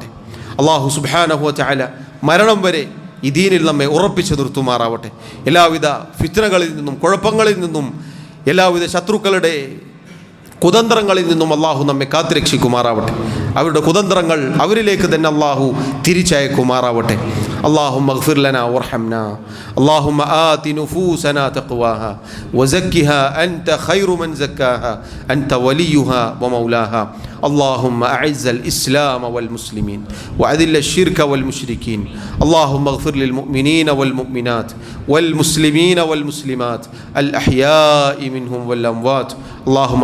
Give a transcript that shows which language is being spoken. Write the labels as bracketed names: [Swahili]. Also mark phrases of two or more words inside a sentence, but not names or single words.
[Malayalam] അല്ലാഹു [Arabic] سبحانه وتعالى [Malayalam] മരണം വരെ ഈ ദീനിൽ നമ്മെ ഉറപ്പിച്ചു നിർത്തുമാറാവട്ടെ. എല്ലാവിധ ഫിത്നകളിൽ നിന്നും, കുഴപ്പങ്ങളിൽ നിന്നും, എല്ലാവിധ ശത്രുക്കളുടെ കുതന്ത്രങ്ങളിൽ നിന്നും അല്ലാഹു നമ്മെ കാത്തുരക്ഷിക്കുമാറാവട്ടെ. അവരുടെ കുതന്ത്രങ്ങൾ അവരിലേക്ക് തന്നെ അല്ലാഹു തിരിച്ചയക്കുമാറാവട്ടെ. [Arabic] اللهم اغفر لنا وارحمنا اللهم آت نفوسنا تقواها وزكها أنت خير من زكاها أنت وليها ومولاها اللهم أعز الإسلام والمسلمين وأذل الشرك والمشركين اللهم اغفر للمؤمنين والمؤمنات والمسلمين والمسلمات الأحياء منهم والأموات اللهم